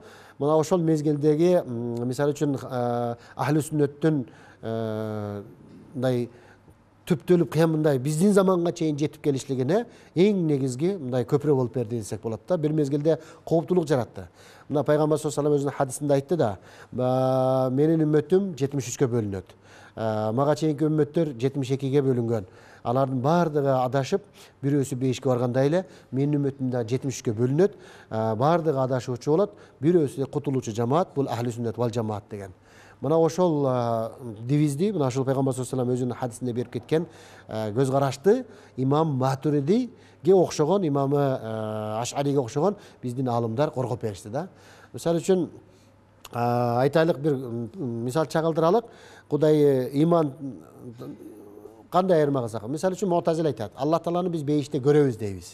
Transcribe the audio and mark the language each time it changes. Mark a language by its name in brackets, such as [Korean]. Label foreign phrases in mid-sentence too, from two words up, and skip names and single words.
[Kyrgyz] Мына ошол мезгилдеги, мисалы үчүн [Arabic] أهل السنة [Kyrgyz] мындай түптөлүп кыямындай биздин заманга чейин жетип келишлигине эң негизги мындай көпүрө болуп берди десек болот да. Бир мезгилде кооптулук жаратты. Мына пайгамбар [Arabic] صلى الله عليه وسلم [Kyrgyz] өзүнүн хадисинде айтты да, менин үммөтүм 73-кө бөлүнөт. Мага чейинки үммөттөр 72-ге бөлүнгөн. Алардын баардыгы адашып, бирөөсү 5-ке баргандай эле, менин үммөтүм да 73-кө бөлүнөт. Баардыгы адашуучу болот, бирөөсү кутулуучу жамаат, бул [Arabic] أهل السنة والجماعة [Kyrgyz] деген. Мына ошол девизди, мына ошол пайгамбар [Arabic] صلى الله عليه وسلم [Kyrgyz] өзүнүн хадисинде берип кеткен көз карашты Имам Матуридиге окшогон, имамы Ашариге окшогон биздин аалымдар коргоп беришти да. Мисалы үчүн айтайлык бир мисал чагылдыралык. Кудай иман кандай айырма кылсак, мисалы үчүн Мутазил айтат, Аллах Тааланы биз бейиште көрөбүз дейбиз.